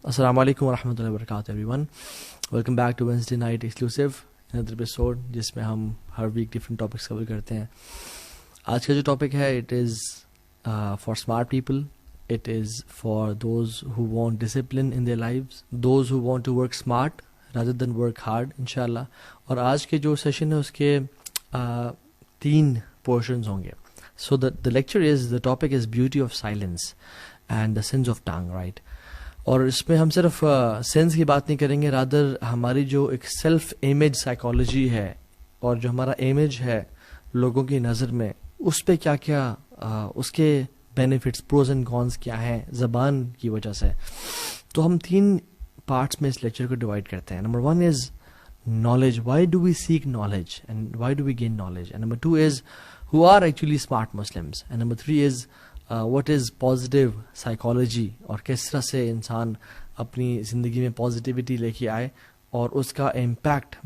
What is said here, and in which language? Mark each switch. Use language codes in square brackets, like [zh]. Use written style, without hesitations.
[en] السلام علیکم ورحمۃ اللہ وبرکاتہ everyone. Welcome back to Wednesday Night Exclusive, another episode [ur] جس میں ہم ہر ویک ڈفرینٹ ٹاپکس کور کرتے ہیں. آج کا جو ٹاپک ہے [en] It is for smart people. It is for those who want discipline in their lives, those who want to work smart rather than work hard انشاءاللہ. [ur] اور آج کے جو سیشن ہے اس کے 3 portions ہوں گے. [en] So the lecture is, the topic is beauty of silence and the sins of tongue, right? [ur] اور اس میں ہم صرف سینس کی بات نہیں کریں گے، رادر ہماری جو ایک سیلف امیج سائیکالوجی ہے اور جو ہمارا امیج ہے لوگوں کی نظر میں، اس پہ کیا کیا اس کے بینیفٹس، [en] pros and cons [ur] کیا ہیں زبان کی وجہ سے. تو ہم 3 پارٹس میں اس لیکچر کو ڈیوائڈ کرتے ہیں. Number 1 is knowledge. [en] Why do we seek knowledge and why do we gain knowledge? And number 2 is who are actually smart Muslims. And number 3 is what is positive psychology [ur] اور کس طرح سے انسان اپنی زندگی میں پازیٹیوٹی لے کے آئے اور اس کا امپیکٹ.